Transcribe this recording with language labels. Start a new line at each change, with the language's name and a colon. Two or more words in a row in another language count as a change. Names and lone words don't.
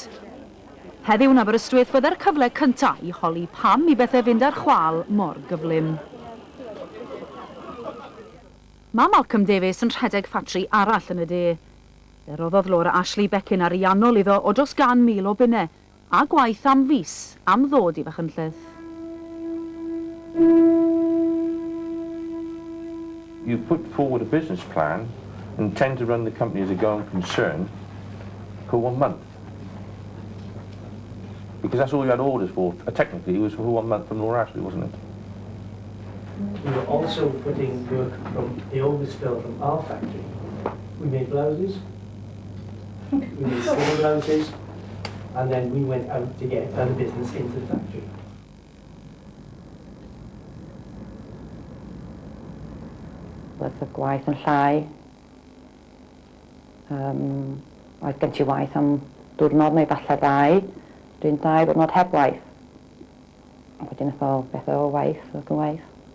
Welsh: Heddiw yn Aberystwyth fydde'r cyfle cyntaf i holi pam i bethau fynd ar chwal mor gyflym. Mae Malcolm Davies yn rhedeg ffatri arall yn y de. Fe roddodd Laura Ashley becyn ariannol iddo o dros 100,000 o bunnau, a gwaith am fis am ddod i Machynlleth.
English: You put forward a business plan and intend to run the company as a going concern for 1 month. Because that's all you had orders for. Technically, it was for 1 month from Laura Ashley, wasn't it? We were also putting work from the oldest spill from our factory. We made blouses, we made small blouses, and then we went out to get other business into the factory.
Welsh: Oedd y gwaith yn llai. Oedd gen ti waith am diwrnod neu falle 2, dwi'n 2 diwrnod heb waith. A wedyn oedd beth o waith, oedd y waith.